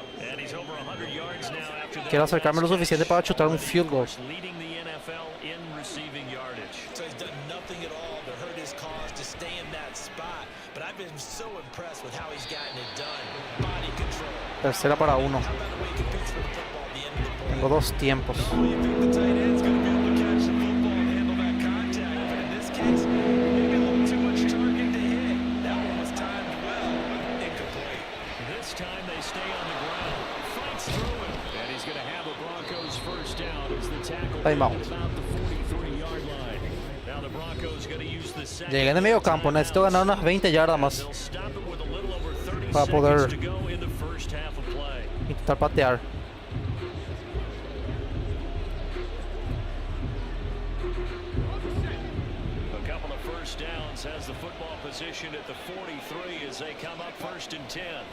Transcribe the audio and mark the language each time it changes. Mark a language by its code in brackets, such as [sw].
[en] And he's over 100 yards now after that. [es] Quiero acercarme lo suficiente para chutar un field goal. [en] Leading the NFL in receiving yardage. So he's done nothing at all to hurt his cause to stay in that spot. But I've been so impressed with how he's gotten it done. Body control. [es] Tercera para 1. [en] How about the way he competes for the football at the end of the play? [es] Tengo 2 tiempos. [en] Oh, you think the tight end's going to be able to catch the football and handle that contact? But in this case, maybe a little too much target to hit. That one was timed well. Incomplete. This time they stay on the ground. Fights through it. And he's going to have the Broncos first down as the tackle Time out. about the 43-yard line. Now the Broncos going to use the second. [es] Llegué en el medio campo. Necesito ganar unas 20 yardas más [en] They'll stop it with a little over 30 [es] para poder [en] seconds to go in the first half of play. [es] intentar patear. [en] A couple of first downs has the football position at the 43 as they come up 1st and 10.